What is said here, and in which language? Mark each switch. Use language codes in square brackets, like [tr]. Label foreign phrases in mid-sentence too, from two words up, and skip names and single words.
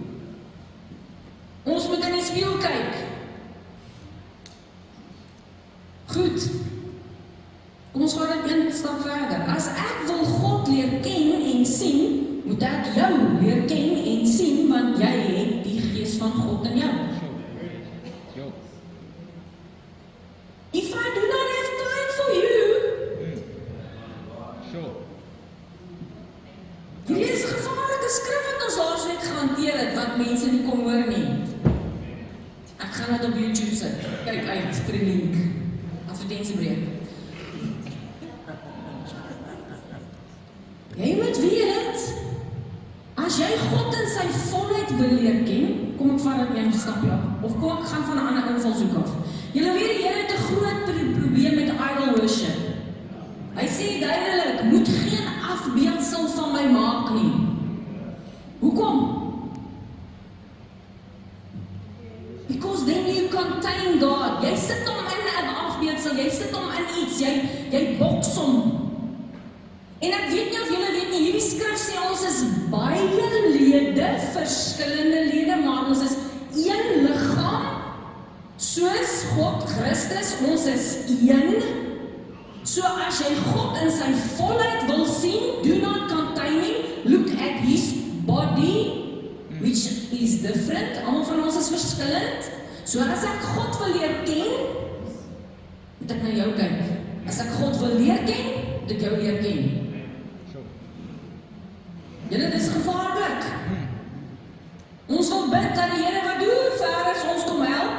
[af] Ons moet in die spieël kyk. Goed. Kom ons gaan dit een stap verder. As ek wil God leer ken en sien, moet ek jou leer ken en sien, want jy het die Gees van God in jou. [en] If I do not have time for you, [af] hierdie is 'n gevaarlike skrif wat ons laasweek gehanteer het, wat mense nie kon hoor nie. Ek gaan dit op YouTube sit. Kyk uit vir die link. Advertensiebreek. Jy moet weet, as jy God in sy volheid wil leer ken, kom ek vat dit een stap ja, of kom ek gaan van 'n ander invalshoek af. Julle weet die Here het 'n groot probleem met [en] idol worship. [af] Hy sê duidelik, moet geen afbeeldsel van my maak nie. Hoekom? [en] Because then you contain God. [af] Jy sit hom in 'n afbeeldsel, jy sit hom in iets, jy boks hom. En ek weet nie of julle weet nie, hierdie skrif sê ons is baie lede, verskillende lede, maar ons is een liggaam, soos God Christus, ons is een. So as jy God in sy volheid wil sien, [en] do not contain him, look at his body, which is different. [af] Almal van ons is verskillend. So as ek God wil leer ken, moet ek na jou kyk. As ek God wil leer ken, moet ek jou leer ken. Julle, dit is gevaarlik. Ons wil bid dat die Here wat doen ver is, ons kom help.